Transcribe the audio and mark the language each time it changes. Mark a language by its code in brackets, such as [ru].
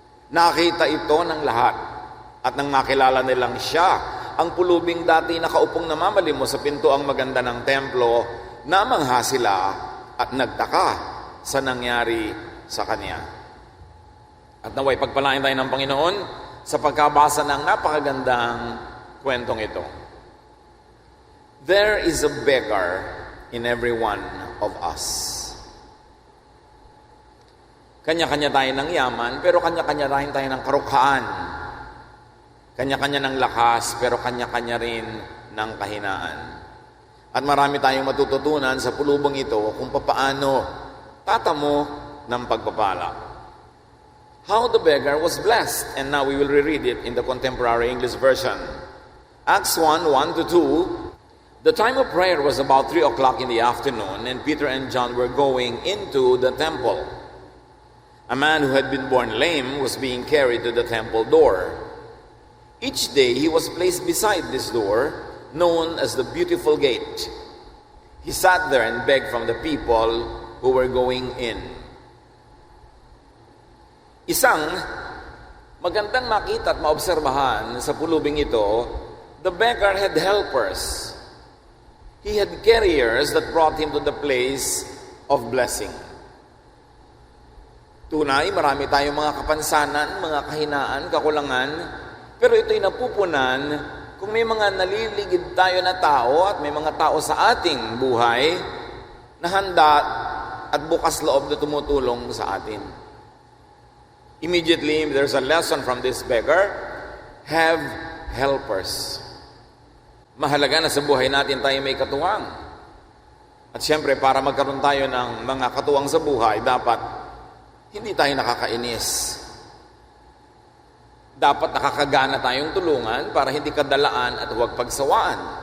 [tl] Nakita ito ng lahat at nang makilala nilang siya, ang pulubing dati nakaupong namamalimos sa Pintuang Maganda ng templo, namangha sila at nagtaka sa nangyari sa kanya. At naway pagpalain tayo ng Panginoon sa pagkabasa ng napakagandang kwentong ito. [en] There is a beggar in every one of us. [tl] Kanya-kanya tayo ng yaman, pero kanya-kanya rin tayo ng karukhaan. Kanya-kanya ng lakas, pero kanya-kanya rin ng kahinaan. At marami tayong matututunan sa pulubong ito kung papaano tatamo ng pagpapala. [en] How the beggar was blessed. And now we will reread it in the Contemporary English Version. Acts 1, 1-2. The time of prayer was about 3 o'clock in the afternoon, and Peter and John were going into the temple. A man who had been born lame was being carried to the temple door. Each day he was placed beside this door, known as the Beautiful Gate. He sat there and begged from the people who were going in. [tl] Isang magandang makita at maobserbahan sa pulubing ito, [en] the beggar had helpers. He had carriers that brought him to the place of blessing. [tl] Tunay, marami tayong mga kapansanan, mga kahinaan, kakulangan, pero ito'y napupunan kung may mga naliligid tayo na tao at may mga tao sa ating buhay na handa at bukas loob na tumutulong sa atin. [en] Immediately, there's a lesson from this beggar: have helpers. [tl] Mahalaga na sa buhay natin tayo may katuwang. At siyempre, para magkaroon tayo ng mga katuwang sa buhay, dapat hindi tayo nakakainis. Dapat nakakagana tayong tulungan para hindi kadalaan at huwag pagsawaan.